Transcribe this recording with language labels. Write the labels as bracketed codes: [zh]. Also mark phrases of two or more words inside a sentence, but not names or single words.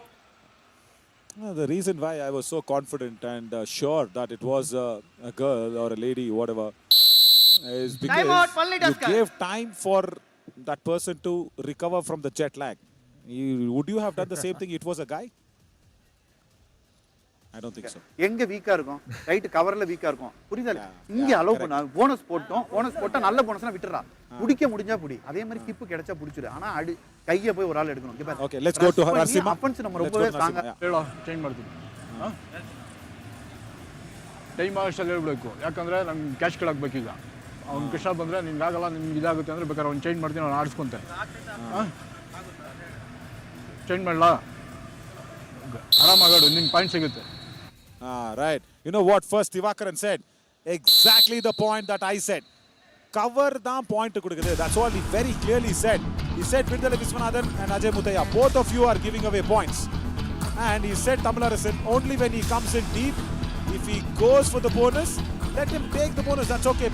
[en] No, the reason why I was so confident and sure that it was a girl or a lady, whatever, is because you gave time for that person to recover from the jet lag. Would you have done the same thing? It was a guy? I don't think so. [ta] எங்க வீக்கா இருக்கும் ரைட் கவர்ல வீக்கா இருக்கும் புரியுதா இங்க அலோ பண்ணா போனஸ் போட்டா நல்ல போனஸ்னா விட்டுறா புடிக்க முடிஞ்சா புடி அதே மாதிரி கிப் கிடைச்சா புடிச்சிரு ஆனா கைய போய் ஒரு ஆள் எடுக்கணும் இங்க பாரு [en] okay let's go to நரசிம்மா [ta] அஃபென்ஸ் நம்ம ரொம்பவே ஸ்ட்ராங்கா [kn] ಹೇಳೋ ಚೇಂಜ್ ಮಾಡ್ತೀನಿ ಟೈಮ್ ಆಗಷ್ಟಲ್ಲಿ ಹೇಳ್ಬೇಕು ಯಾಕಂದ್ರೆ ನಮ್ಗೆ ಕ್ಯಾಶ್ ಕಳಾಗಬೇಕು ಈಗ ಅವ್ನು ಕೃಷ್ಣ ಬಂದ್ರೆ ನಿನ್ಗೆ ಆಗಲ್ಲ ನಿಮ್ಗೆ ಇದಾಗುತ್ತೆ ಅಂದ್ರೆ ಬೇಕಾದ್ರೆ ಅವ್ನು ಚೇಂಜ್ ಮಾಡ್ತೀನಿ ಅವ್ನು ಆಡಿಸ್ಕೊಂತೆ ಚೇಂಜ್ ಮಾಡಲಾ ಆರಾಮಾಗಾಡು ನಿನ್ನ ಪಾಯಿಂಟ್ ಸಿಗುತ್ತೆ [en] right. You know what first Divakaran said? Exactly the point that I said. Cover the point to kudukade. That's all he very clearly said. He said Virdali Viswanathan and Ajay Muthaiya, both of you are giving away points. And he said Tamilarasan, only when he comes in deep, if he goes for the bonus, let him take the bonus, that's okay.